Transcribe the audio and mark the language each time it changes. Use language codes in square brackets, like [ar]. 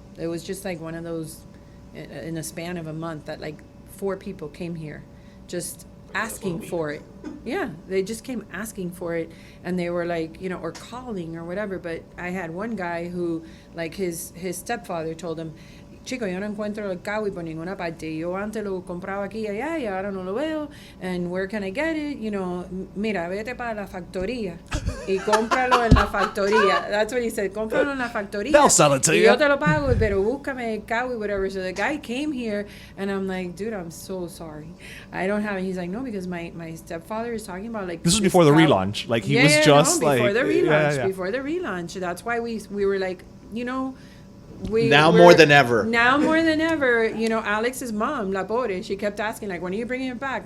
[en] It was just like one of those in a span of a month that 4 people came here, just asking for it. Yeah, they just came asking for it, and they were or calling or whatever. But I had one guy who, his stepfather told him, [es] chico, yo no encuentro el Cawy por ninguna parte. Yo antes lo compraba aquí y allá, y ahora no lo veo. [en] And where can I get it? [es] Mira, vete para la factoría y cómpralo en la factoría. [en] That's what he said. [es] Cómpralo en la factoría. [en] They'll sell it to you. [es] Yo te lo pago, pero búscame el Cawy, whatever. [en] So the guy came here, and I'm like, dude, I'm so sorry. I don't have it. He's like, no, because my stepfather is talking about this was before the relaunch. He was just before the relaunch. Before the relaunch. That's why we were like, more than ever. Now more than ever, Alex's mom, La Pobre, she kept asking, when are you bringing it back?